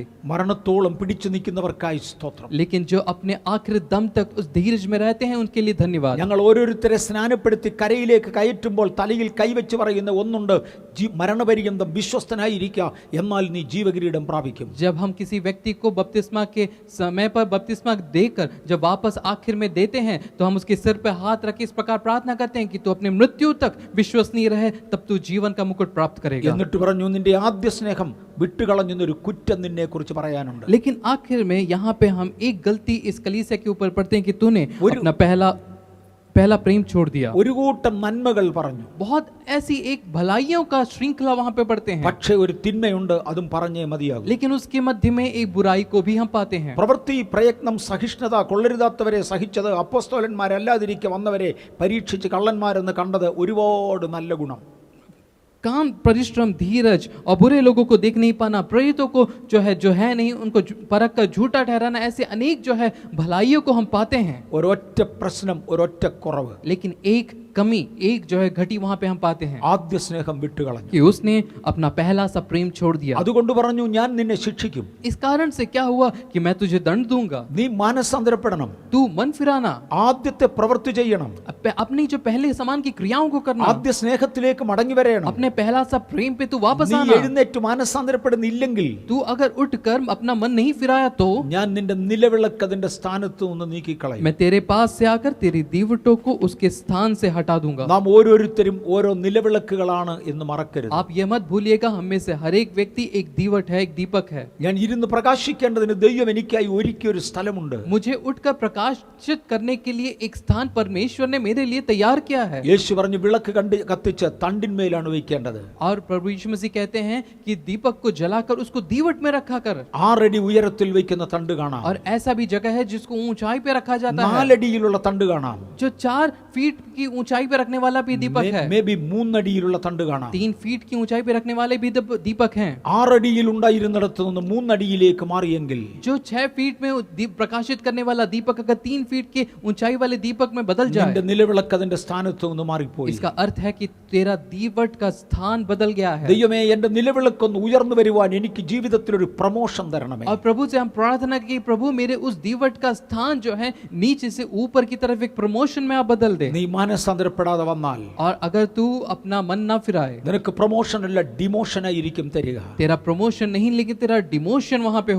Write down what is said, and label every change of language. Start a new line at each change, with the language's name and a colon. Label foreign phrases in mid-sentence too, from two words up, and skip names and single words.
Malayalam: മരണത്തോളം പിടിച്ചു നിൽക്കുന്നവർക്കായി സ്തോത്രം.
Hindi: लेकिन जो अपने आखिरी दम तक उस धीरज में रहते हैं उनके लिए धन्यवाद।
Malayalam: ഞങ്ങൾ ഓരോരുത്തരെ സ്നാനപ്പെടുത്തി കരയിലേക്ക് കയറ്റുമ്പോൾ തലയിൽ കൈവച്ച് പറയുന്ന ഒന്നുണ്ട്, മരണപര്യന്തം വിശ്വസ്തനായിരിക്കുക, എന്നാൽ നീ ജീവകിരീടം പ്രാപിക്കും.
Hindi: जब हम किसी व्यक्ति को बपतिस्मा के समय पर बपतिस्मा देकर जब वापस आखिर में देते हैं तो हम उसके सिर पर हाथ रख इस प्रकार प्रार्थना करते हैं कि तू अपनी मृत्यु तक विश्वसनीय रहे, तब तू जीवन का मुकुट प्राप्त करेगा।
Malayalam: എന്നിട്ട് പറഞ്ഞു, നിന്റെ ആദ്യ സ്നേഹം വിട്ടുകളഞ്ഞൊരു കുറ്റം നിന്നെ കുറിച്ച് പറയാനുണ്ട്.
Hindi: लेकिन आखिर में यहाँ पे हम एक गलती इस कलीसिया के ऊपर पढ़ते हैं कि तूने अपना पहला प्रेम छोड़ दिया।
Malayalam: ഒരു കൂട്ടം നന്മകൾ പറഞ്ഞു,
Hindi: बहुत ऐसी एक भलाइयों का श्रृंखला वहां पे पढ़ते हैं,
Malayalam: പക്ഷേ ഒരു തിന്മയുണ്ട്, അതും പറഞ്ഞേ മതിയാകും.
Hindi: लेकिन उसके मध्य में एक बुराई को भी हम पाते हैं।
Malayalam: പ്രവൃത്തി, പ്രയത്നം, സഹിഷ്ണുത, കൊള്ളരുതാത്തവരെ സഹിച്ചത്, അപ്പോസ്തലന്മാരല്ലാതിരിക്കെ വന്നവരെ പരീക്ഷിച്ച് കള്ളന്മാരെന്ന് കണ്ടത് ഒരുപാട് നല്ല ഗുണം.
Hindi: काम, परिश्रम, धीरज और बुरे लोगों को देख नहीं पाना, प्रेरितों को जो है नहीं उनको परख कर झूठा ठहराना, ऐसे अनेक जो है भलाइयों को हम पाते हैं।
Malayalam: ഒരൊറ്റ പ്രശ്നം, ഒരൊറ്റ കുറവ്,
Hindi: लेकिन एक कमी, एक जो है घटी वहां पे हम पाते हैं
Malayalam: ആദ്യ സ്നേഹം വിട്ടുകളഞ്ഞു.
Hindi: कि उसने अपना पहला सा प्रेम छोड़ दिया।
Malayalam: അതുകൊണ്ട് പറഞ്ഞു, ഞാൻ നിന്നെ ശിക്ഷിക്കും.
Hindi: इस कारण से क्या हुआ कि मैं तुझे दंड दूंगा,
Malayalam: നീ മാനസാന്തരപ്പെടണം,
Hindi: तू मन फिराना,
Malayalam: ആദ്യത്തെ പ്രവൃത്തി ചെയ്യണം,
Hindi: अपनी जो पहले समान की क्रियाओं को करना,
Malayalam: ആദ്യ സ്നേഹത്തിലേക്ക് മടങ്ങി വരണം.
Hindi: अपने पहला सा प्रेम पे तू वापस
Malayalam: നീ
Hindi: आना।
Malayalam: എഴുന്നേറ്റ് മാനസാന്തരപ്പെടുന്നില്ലെങ്കിൽ
Hindi: तू अगर उठ कर अपना मन नहीं फिराया तो
Malayalam: ഞാൻ നിന്റെ നിലവിളക്ക് അതിന്റെ സ്ഥാനത്ത് നിന്ന് നീക്കിക്കളയും.
Hindi: मैं तेरे पास से आकर तेरी दीवटों को उसके स्थान से हटा दूंगा।
Malayalam: നാം ഓരോരുത്തരും ഓരോ നിലവിളക്കുകളാണ് എന്ന് മറക്കരുത്.
Hindi: आप ये मत भूलिएगा, हम में से हर एक व्यक्ति एक दीवट है, एक दीपक है।
Malayalam: ഞാൻ ഇരുന്ന് പ്രകാശിക്കേണ്ടതിന് ദൈവം എനിക്കായി ഒരുക്കിയ ഒരു സ്ഥലമുണ്ട്.
Hindi: मुझे उठकर प्रकाशित करने के लिए एक स्थान परमेश्वर ने मेरे लिए तैयार किया है।
Malayalam: യേശു പറഞ്ഞു, വിളക്ക് കത്തിച്ച് തണ്ടിന്മേലാണ് വയ്ക്കേണ്ടത്.
Hindi: और प्रभु यीशु मसीह कहते हैं कि दीपक को जलाकर उसको दीवट में रखा कर।
Malayalam: 6 അടി ഉയരത്തിൽ വയ്ക്കുന്ന തണ്ട് കാണാം,
Hindi: और ऐसा भी जगह है जिसको ऊंचाई पे रखा जाता है,
Malayalam: 4 അടിയിലുള്ള തണ്ട് കാണാം,
Hindi: जो 4 फीट की ऊंचाई पे रखने वाला भी दीपक है,
Malayalam: മേ ബി 3 അടിയിലുള്ള തണ്ട് കാണാം.
Hindi: 3 फीट की ऊंचाई पे रखने वाले भी दीपक हैं।
Malayalam: 6 അടിയിൽ ഉണ്ടായിരുന്നിടത്ത് നിന്ന് 3 അടിയിലേക്ക് മാറിയെങ്കിൽ
Hindi: जो 6 फीट में प्रकाशित करने वाला दीपक अगर 3 फीट के ऊंचाई वाले दीपक में बदल जाए,
Malayalam: നിന്റെ നിലവിളക്ക് അതിന്റെ സ്ഥാനത്ത് നിന്ന് മാറിപ്പോയി.
Hindi: इसका अर्थ है कि तेरा दीवट का स्थान बदल गया है।
Malayalam: ദൈവമേ, എന്റെ നിലവിളക്കൊന്ന് ഉയർന്നു വരുവാൻ എനിക്ക് ജീവിതത്തിൽ ഒരു പ്രമോഷൻ തരണമേ.
Hindi: और प्रभु से हम प्रार्थना की, प्रभु मेरे उस दीवट का स्थान जो है नीचे से ऊपर की तरफ एक प्रमोशन में आप बदल दे।
Malayalam: നീ മാനസാന്തരപ്പെടാതെ വന്നാൽ
Hindi: और अगर तू अपना मन ना फिराए,
Malayalam: നിനക്ക് പ്രമോഷൻ അല്ല ഡിമോഷൻ ആയിരിക്കും തരിക.
Hindi: तेरा प्रमोशन नहीं लेकिन तेरा डिमोशन वहां पे